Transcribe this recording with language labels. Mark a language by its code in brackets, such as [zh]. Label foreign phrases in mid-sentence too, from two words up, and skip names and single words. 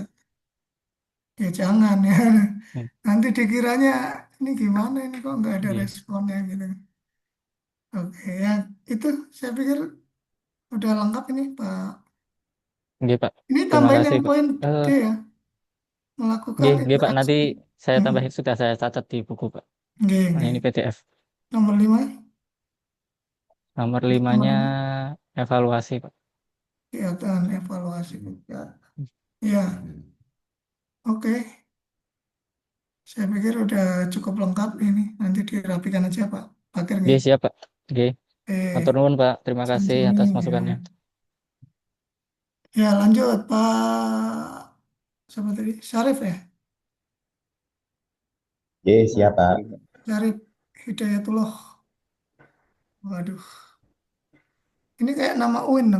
[id] Ya jangan ya. Hmm, Nanti dikiranya ini gimana ini kok nggak ada nggih. responnya gitu. Oke ya, itu saya pikir udah lengkap ini Pak. Nggih, Pak. Ini Terima tambahin kasih, yang Pak. poin D Eh, ya, melakukan nggih, nggih, Pak. interaksi. Nanti saya Hmm. tambahin, sudah saya catat di buku, Pak. Oke, Nah, oke. ini PDF. Nomor 5, Nomor nomor 5-nya 5. evaluasi, Pak. Kegiatan evaluasi juga. Ya, oke. Saya pikir udah cukup lengkap ini. Nanti dirapikan aja Pak. Pakir nggih. Nggih, siap, Pak. Nggih. Matur Eh, nuwun, Pak. Terima kasih atas Sanjungi ya. masukannya. Ya lanjut Pak. Siapa tadi? Syarif ya? Oke, siap, Pak. Syarif Hidayatullah. Waduh. Ini kayak nama UIN dong.